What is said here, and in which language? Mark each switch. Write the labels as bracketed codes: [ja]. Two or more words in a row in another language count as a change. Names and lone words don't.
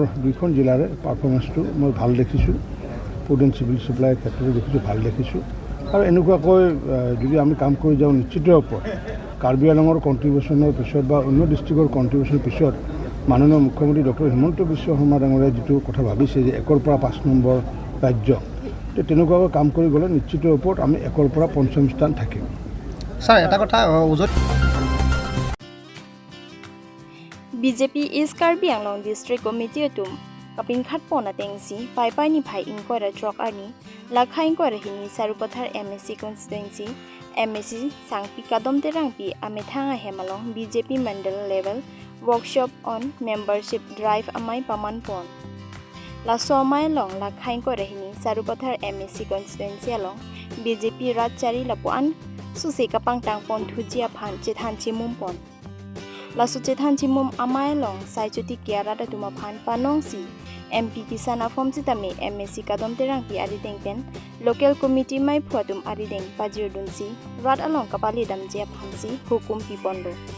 [as] 2খন জিলাৰে পাৰফৰ্মেঞ্চটো মই ভাল দেখিছোঁ ফুড এণ্ড চিভিল ছাপ্লাইৰ ক্ষেত্ৰতো দেখিছোঁ ভাল দেখিছোঁ আৰু এনেকুৱাকৈ যদি আমি কাম কৰি যাওঁ নিশ্চিত ওপৰত কাৰ্বি আংলঙৰ কণ্ট্ৰিবিউশ্যনৰ পিছত বা অন্য ডিষ্ট্ৰিক্টৰ কণ্ট্ৰিবিউশ্যনৰ পিছত মাননীয় মুখ্যমন্ত্ৰী ডক্টৰ হিমন্ত বিশ্ব শৰ্মা ডাঙৰীয়াই যিটো কথা ভাবিছে যে 1ৰ পৰা 5 নম্বৰ ৰাজ্য তেনেকুৱাকৈ কাম কৰি গ'লে নিশ্চিত ওপৰত আমি 1ৰ পৰা 5ম স্থান থাকিম ছাৰ এটা কথা [mjw] BJP East Karbi Anglong District Committee atum kapin khat pona tengsi pai pai ni phai inquire trok ani lakha inquire hini sarupathar MSC constituency MSC sangpi kadom terang pi amethanga hemalong BJP [en] mandal level workshop on membership drive [mjw] amai paman pon la somai long lakha inquire hini sarupathar MSC constituency along BJP ratchari lapuan susi kapang tang pon thujia phan chethan chimum pon Lasu chethan chimum amai long sai chuti kiara da tuma phan panong si MP Kisan afom sitame MSC kadom terang pi ari tengpen [en] local committee [mjw] mai phuatum ari deng pajir dunsi rat along kapali dam je phansi hukum pi pondo